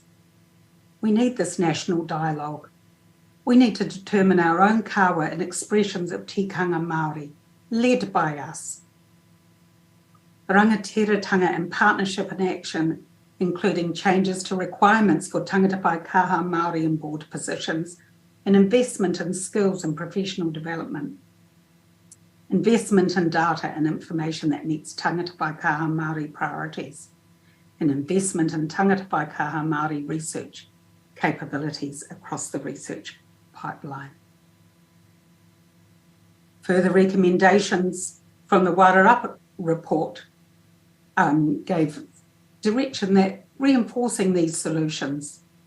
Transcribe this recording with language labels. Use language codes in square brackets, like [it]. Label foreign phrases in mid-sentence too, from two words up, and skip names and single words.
[en] We need this national dialogue. We need to determine our own kawa and expressions of [mi] tikanga Māori, [en] led by us. Rangatiratanga and partnership and action, including changes to requirements for [mi] tangata whai kaha Māori [en] in board positions, and investment in skills and professional development. Investment in data and information that meets [mi] tangata whai kaha Māori [en] priorities, and investment in [mi] tangata whai kaha Māori [en] research capabilities across the research pipeline. Further recommendations from the Wairarapa report gave direction that reinforcing these solutions.